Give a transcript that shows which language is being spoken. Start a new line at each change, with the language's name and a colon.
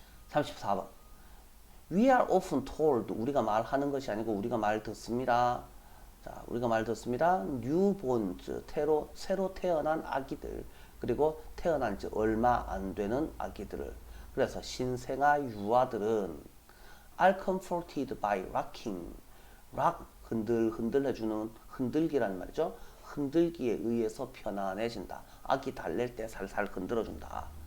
English: 34번. We are often told.
Korean: 우리가 말하는 것이 아니고 우리가 말 듣습니다. 자, 우리가 말 듣습니다. newborns, 새로 태어난 아기들, 그리고 태어난 지 얼마 안 되는 아기들을. 그래서 신생아 유아들은
English: are comforted by rocking.
Korean: rock, 흔들 해주는 흔들기란 말이죠. 흔들기에 의해서 편안해진다. 아기 달랠 때 살살 흔들어준다.